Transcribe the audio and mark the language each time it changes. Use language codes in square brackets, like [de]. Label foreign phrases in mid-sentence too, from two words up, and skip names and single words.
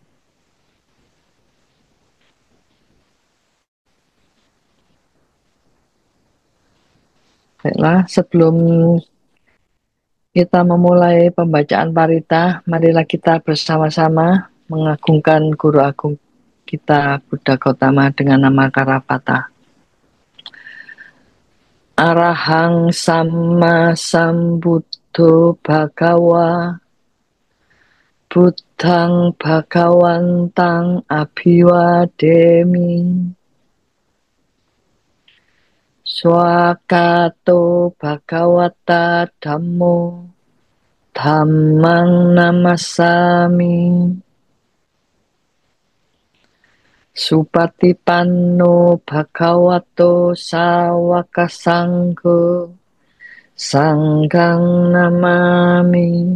[id] Baiklah, sebelum kita memulai pembacaan parita, marilah kita bersama-sama mengagungkan Guru Agung kita Buddha Gautama dengan nama Karapata. [pi] Arahang Samma Sambuddho Bhagawa Buddhang Bhagawantang Abhiwademi Swakato Bhagawata Dhammo Dhammang Namassami Supatipanno Bhagavato Sawaka Sangho Sanghang Namami.